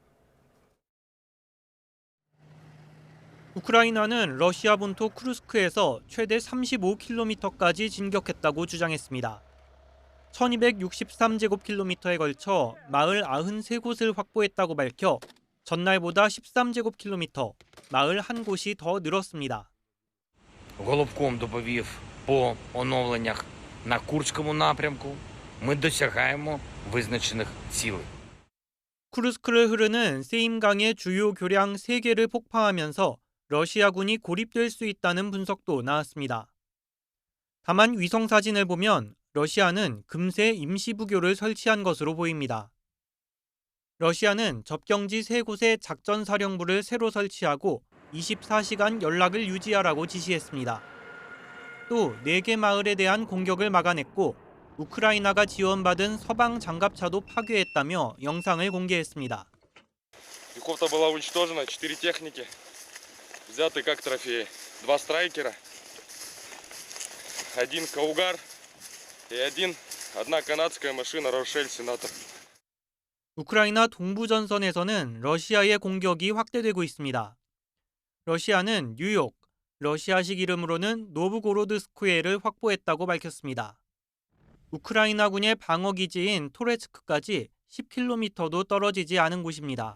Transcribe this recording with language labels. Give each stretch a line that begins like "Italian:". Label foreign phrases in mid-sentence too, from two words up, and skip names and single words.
Korean: 우크라이나는 러시아 본토 쿠르스크에서 최대 35km까지 진격했다고 주장했습니다. 1263제곱킬로미터에 걸쳐 마을 93곳을 확보했다고 밝혀 전날보다 13제곱킬로미터, 마을 1곳이 더 늘었습니다.
Ukrainian: Головком доповів по оновленнях на Курському напрямку. Ми досягаємо визначених цілей.
Korean: 쿠르스크를 흐르는 세임강의 주요 교량 3개를 폭파하면서 러시아군이 고립될 수 있다는 분석도 나왔습니다. 다만 위성 사진을 보면 러시아는 금세 임시부교를 설치한 것으로 보입니다. 러시아는 접경지 3곳에 작전사령부를 새로 설치하고 24시간 연락을 유지하라고 지시했습니다. 또 4개 마을에 대한 공격을 막아냈고 우크라이나가 지원받은 서방 장갑차도 파괴했다며 영상을 공개했습니다.
Russian: Пехота была уничтожена, 4 техники взяты как трофеи, 2 страйкера, 1 Каугар и 1 канадская машина Рошель Сенатор.
Korean: 우크라이나 동부전선에서는 러시아의 공격이 확대되고 있습니다. 러시아는 뉴욕, 러시아식 이름으로는 노브고로드스크에를 확보했다고 밝혔습니다. 우크라이나군의 방어기지인 토레츠크까지 10km도 떨어지지 않은 곳입니다.